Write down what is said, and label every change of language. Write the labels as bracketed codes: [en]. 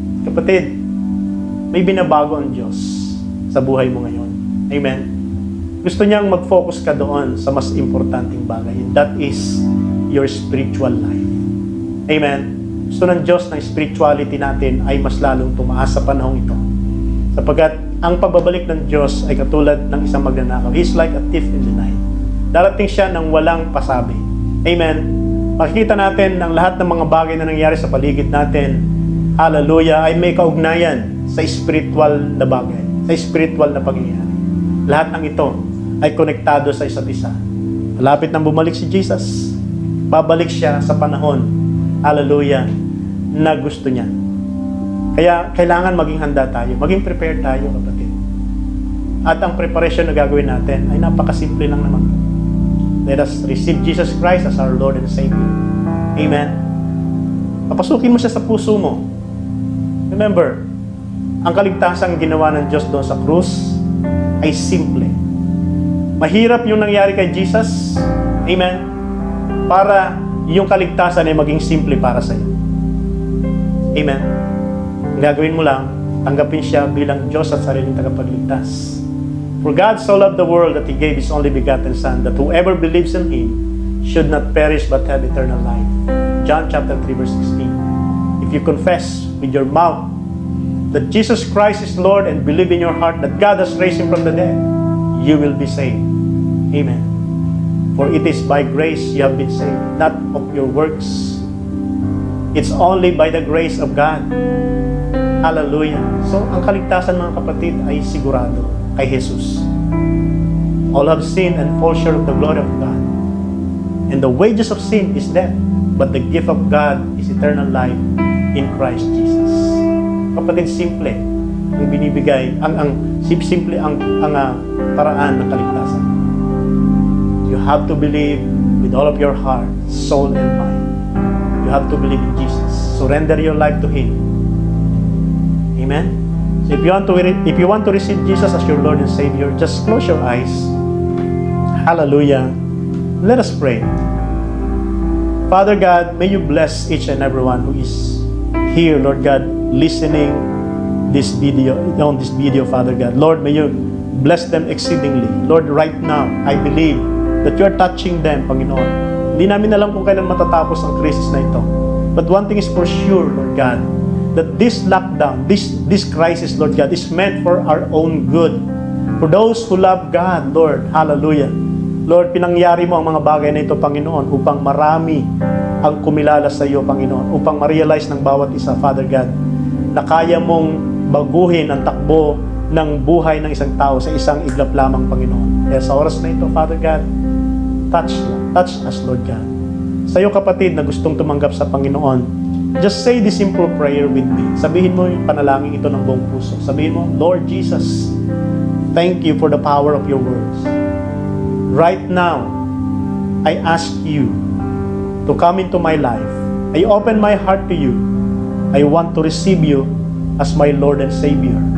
[tl] Kapatid, may binabago ang Diyos sa buhay mo ngayon. Amen. Gusto niyang mag-focus ka doon sa mas importanteng bagay. [en] And that is your spiritual life. Amen. [tl] Gusto ng Diyos na spirituality natin ay mas lalong tumaas sa panahong ito. Sapagkat ang pagbabalik ng Diyos ay katulad ng isang magnanakaw. [en] He's like a thief in the night. [tl] Darating siya ng walang pasabi. Amen. Makikita natin ng lahat ng mga bagay na nangyari sa paligid natin, hallelujah, ay may kaugnayan sa spiritual na bagay. sa spiritual na pangyayari. Lahat ng ito ay konektado sa isa't isa. Malapit nang bumalik si Jesus, babalik siya sa panahon, hallelujah, na gusto niya. Kaya kailangan maging handa tayo, maging prepared tayo, kapatid. At ang preparation na gagawin natin ay napakasimple lang naman. [en] Let us receive Jesus Christ as our Lord and Savior. Amen. [tl] Papasukin mo siya sa puso mo. Remember, ang kaligtasang ginawa ng Diyos doon sa krus ay simple. Mahirap yung nangyari kay Jesus. Amen. Para yung kaligtasan ay maging simple para sa iyo. Amen. Ang gagawin mo lang, tanggapin siya bilang Diyos at sariling tagapagligtas. [en] For God so loved the world that He gave His only begotten Son, that whoever believes in Him should not perish but have eternal life. John chapter 3 verse 16. If you confess with your mouth that Jesus Christ is Lord and believe in your heart that God has raised Him from the dead, you will be saved. Amen. For it is by grace you have been saved, not of your works. It's only by the grace of God. Hallelujah. [tl] So, ang kaligtasan, mga kapatid, ay sigurado kay Jesus. [en] All have sinned and fall short of the glory of God. And the wages of sin is death, but the gift of God is eternal life in Christ Jesus. [tl] Kapatid, simple ang binibigay, simple ang paraan ng kaligtasan. [en] You have to believe with all of your heart, soul, and mind. You have to believe in Jesus. Surrender your life to Him. Amen? So if you want to receive Jesus as your Lord and Savior, just close your eyes. Hallelujah. Let us pray. Father God, may you bless each and everyone who is here, Lord God, listening on this video, Father God. Lord, may you bless them exceedingly. Lord, right now, I believe that you are touching them, Panginoon. [tl] Hindi namin alam kung kailan matatapos ang crisis na ito. [en] But one thing is for sure, Lord God, that this lockdown, this crisis, Lord God, is meant for our own good. For those who love God, Lord, hallelujah. [tl] Lord, pinangyari mo ang mga bagay na ito, Panginoon, upang marami ang kumilala sa iyo, Panginoon, upang ma-realize ng bawat isa, Father God, na kaya mong baguhin ang takbo ng buhay ng isang tao sa isang iglap lamang, Panginoon. Kaya sa oras na ito, Father God, [en] touch us, [tl] Lord God. Sa iyo, kapatid, na gustong tumanggap sa Panginoon, [en] just say this simple prayer with me. [tl] Sabihin mo yung panalangin ito ng buong puso. Sabihin mo, [en] Lord Jesus, thank you for the power of your words. Right now, I ask you to come into my life. I open my heart to you. I want to receive you as my Lord and Savior.